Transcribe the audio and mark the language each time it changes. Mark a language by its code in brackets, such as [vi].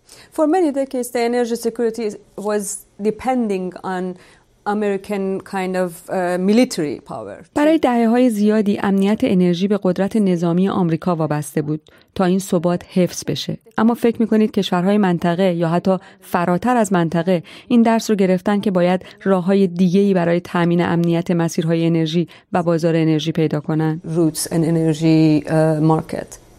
[en] For many decades the energy security was depending on American kind of military power. [fa] برای دهه‌های زیادی امنیت انرژی به قدرت نظامی آمریکا وابسته بود تا این ثبات حفظ بشه. اما فکر می‌کنید کشورهای منطقه یا حتی فراتر از منطقه این درس رو گرفتن که باید راه‌های دیگه‌ای برای تأمین امنیت مسیرهای انرژی و بازار انرژی پیدا کنن؟ [en] Routes and energy market.